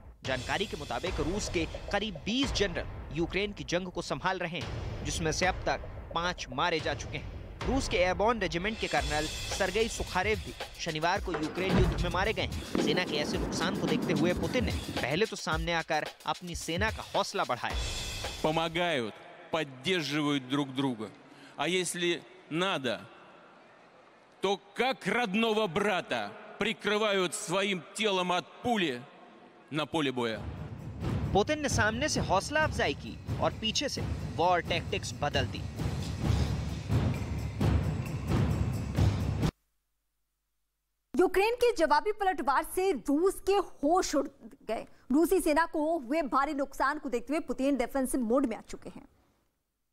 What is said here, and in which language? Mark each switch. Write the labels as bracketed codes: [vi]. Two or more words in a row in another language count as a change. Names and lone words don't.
[hi] जानकारी के मुताबिक रूस के करीब 20 जनरल यूक्रेन की जंग को संभाल रहे हैं, जिसमें से अब तक 5 मारे जा चुके हैं। रूस के एयरबॉर्न रेजिमेंट के कर्नल सर्गेई सुखारेव भी शनिवार को यूक्रेन युद्ध में मारे गए हैं। सेना के ऐसे नुकसान को देखते हुए पुतिन ने पहले तो सामने आकर अपनी सेना का हौसला बढ़ाया। [ru] Помогают, поддерживают друг друга. А если надо, то как родного брата прикрывают своим телом от пули на поле боя. [hi] पुतिन ने सामने से हौसला अफजाई की और पीछे से [en] war tactics [hi] बदल दी। यूक्रेन के जवाबी पलटवार से रूस के होश उड़ गए। रूसी सेना को हुए भारी नुकसान को देखते हुए पुतिन [en] defensive mode [hi] में आ चुके हैं।